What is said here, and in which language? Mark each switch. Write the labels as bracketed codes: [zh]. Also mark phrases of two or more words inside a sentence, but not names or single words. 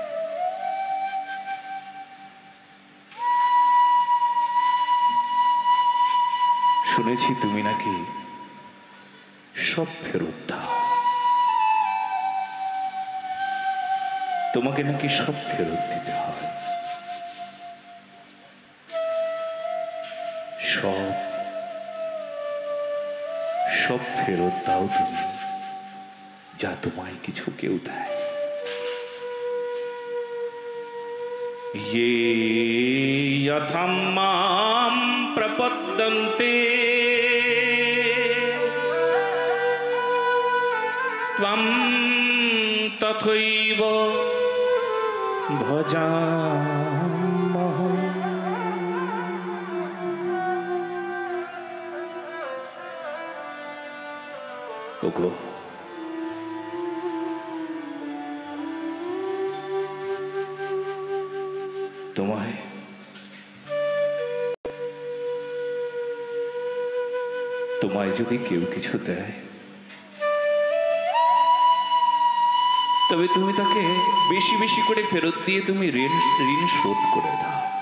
[bn] শুনেছি তুমি নাকি সব ফেরত দাও, তোমাকে নাকি সব ফেরত দিতে হয়। সব সব ফেরত দাও তুমি, যা তোমায় কিছু কেউ দেয়। [sa] ये यथामां प्रपद्यन्ते त्वं तथैव भजाम्यहम्। [bn] ओगो, তোমায় তোমায় যদি কেউ কিছু দেয়, তবে তুমি তাকে বেশি বেশি করে ফেরত দিয়ে তুমি ঋণ শোধ করে দাও।